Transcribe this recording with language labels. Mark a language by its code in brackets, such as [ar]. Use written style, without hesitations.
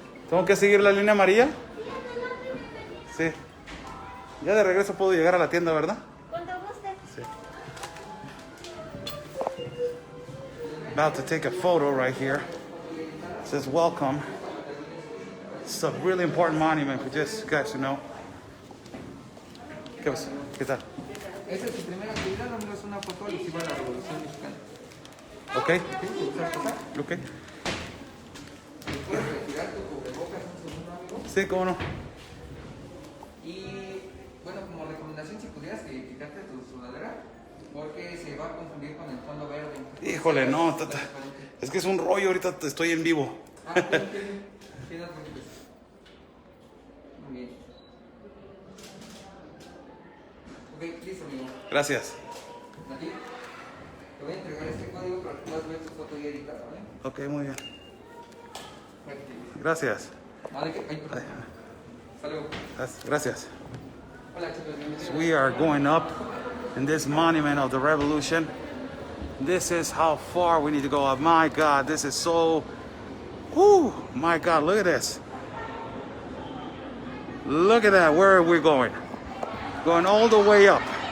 [es] ¿Tengo que seguir la línea amarilla? Sí. Ya de regreso puedo llegar a la tienda, ¿verdad? Cuando guste. Sí. [en] About to take a photo right here. It says welcome. It's a really important monument for just you guys to know. [es] ¿Qué pasa? ¿Qué tal? Esa es su primera actividad, amigo, es una foto alusiva a la Revolución Mexicana. [en] Ok. [es] ¿Sí? ¿Te pasar? [en] Ok. [es] ¿Puedes retirar tu cubrebocas un segundo, amigo? Sí, cómo no. Y bueno, como recomendación, si pudieras que quitarte tu sudadera, porque se va a confundir con el fondo verde. Híjole, no. Es que es un rollo, ahorita estoy en vivo. Ah, sí, sí, no te preocupes. Muy bien. Ok, listo, amigo. Gracias. Nati, te voy a entregar este código para que puedas ver tu foto ya editada, ¿vale? Ok, muy bien. Aquí. Gracias. Vale, que... Ay, perdón. Hasta luego. Gracias. Hola, chicos, bienvenidos. [en] So we are going up in this monument of the revolution. This is how far we need to go up. My God, this is so... Whoo! My God, look at this. Look at that, where are we going? Going all the way up.